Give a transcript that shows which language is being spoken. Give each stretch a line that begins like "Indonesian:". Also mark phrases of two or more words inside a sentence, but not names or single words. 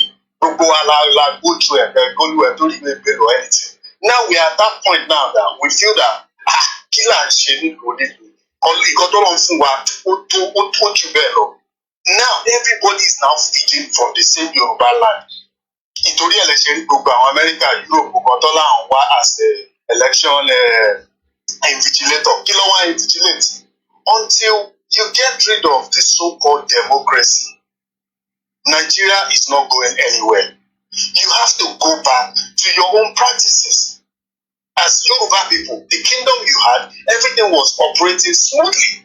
English: Go through anything. Now we are at that point now that we feel that now everybody is now feeding from the same Yoruba land.
Yoruba: Nítorí election gbogbo àwọn America, Europe, Kotola and wá
English: as election invigilator.
Yoruba: Kí ló wá invigilate?
English: Until you get rid of the so-called democracy, Nigeria is not going anywhere. You have to go back to your own practices. As Yoruba people, the kingdom you had, everything was operating smoothly.